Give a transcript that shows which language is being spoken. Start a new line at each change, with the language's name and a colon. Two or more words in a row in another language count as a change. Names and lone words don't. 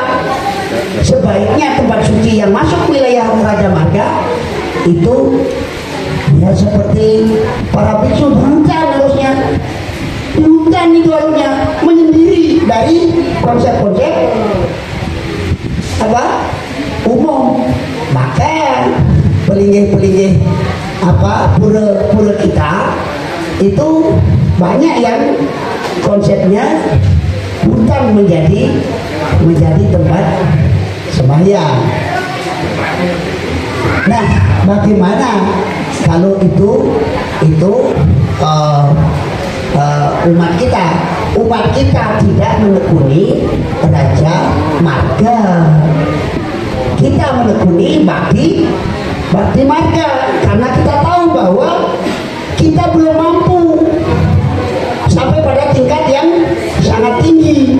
Indonesian: Sebaiknya tempat suci yang masuk ke wilayah Raja Marga itu ya seperti para biksu di hutan harusnya. Di hutan itu harusnya menyendiri dari konsep-konsep apa umum. Maka pelinggih-pelinggih pura kita itu banyak yang konsepnya hutan menjadi tempat sembahyang. Nah, bagaimana kalau itu umat kita tidak menekuni Raja Marga, kita menekuni Bhakti Marga, karena kita tahu bahwa kita belum mampu sampai pada tingkat yang sangat tinggi.